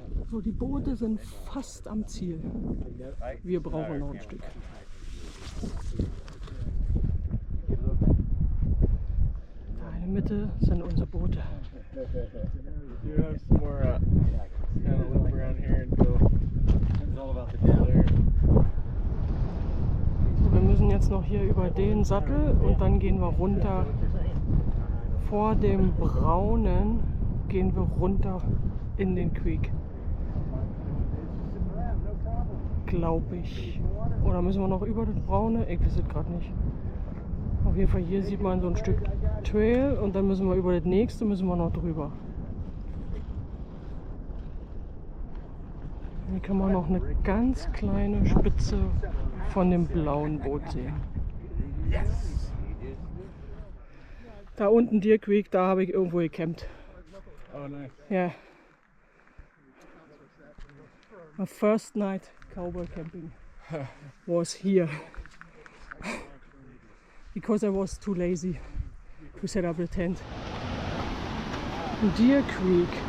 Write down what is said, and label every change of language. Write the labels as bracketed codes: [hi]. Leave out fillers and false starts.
[de] So, die Boote sind fast am Ziel. Wir brauchen noch ein Stück. Da in der Mitte sind unsere Boote. [en] You have some more kind of loop around here and go. It's all about the down. [de] So, wir müssen jetzt noch hier über den Sattel und dann gehen wir runter. Vor dem Braunen gehen wir runter in den Creek. Glaube ich. Oder müssen wir noch über das Braune? Ich weiß es gerade nicht. Auf jeden Fall hier sieht man so ein Stück Trail und dann müssen wir über das nächste noch drüber. Hier kann man noch eine ganz kleine Spitze von dem blauen Boot sehen. Da unten Deer Creek, da habe ich irgendwo gecampt. [en] Oh, nice. [de] Ja. [en] My first night cowboy camping was here because I was too lazy to set up the tent. Deer Creek.